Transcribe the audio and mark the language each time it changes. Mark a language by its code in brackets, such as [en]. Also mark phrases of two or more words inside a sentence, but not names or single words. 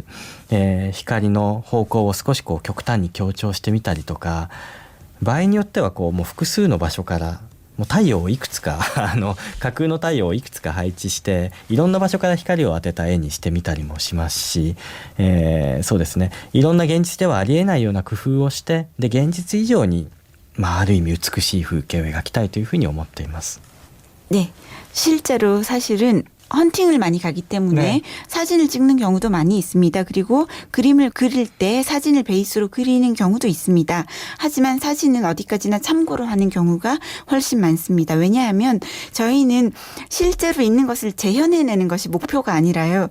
[ja] 光の方向を少しこう極端に強調してみたりとか、場合によってはこうもう複数の場所からもう太陽をいくつか架空の太陽をいくつか配置していろんな場所から光を当てた絵にしてみたりもしますし、そうですね、いろんな現実ではありえないような工夫をして、で現実以上に、ある意味美しい風景を描きたいというふうに思っています。 [ko] 네, 실제로 사실은 헌팅을 많이 가기 때문에 네. 사진을 찍는 경우도 많이 있습니다. 그리고 그림을 그릴 때 사진을 베이스로 그리는 경우도 있습니다. 하지만 사진은 어디까지나 참고로 하는 경우가 훨씬 많습니다. 왜냐하면 저희는 실제로 있는 것을 재현해내는 것이 목표가 아니라요.